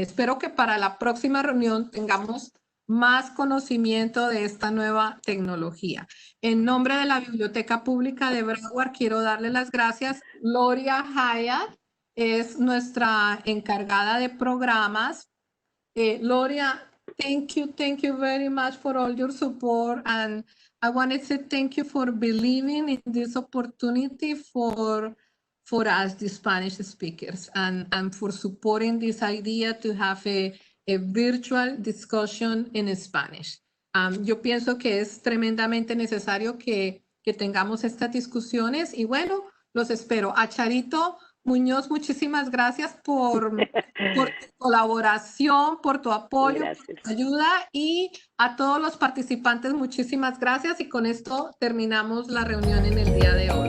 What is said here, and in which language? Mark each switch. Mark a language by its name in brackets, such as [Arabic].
[Spanish] Espero que para la próxima reunión tengamos más conocimiento de esta nueva tecnología. En nombre de la Biblioteca Pública de Broward, quiero darle las gracias. Gloria Hyatt es nuestra encargada de programas. [English] Gloria, thank you very much for all your support, and I want to say thank you for believing in this opportunity for us, the Spanish speakers, and for supporting this idea to have a virtual discussion in Spanish. [Spanish] Yo pienso que es tremendamente necesario que tengamos estas discusiones y bueno, los espero. A Charito Muñoz, muchísimas gracias por tu colaboración, por tu apoyo, por tu ayuda, y a todos los participantes, muchísimas gracias, y con esto terminamos la reunión en el día de hoy.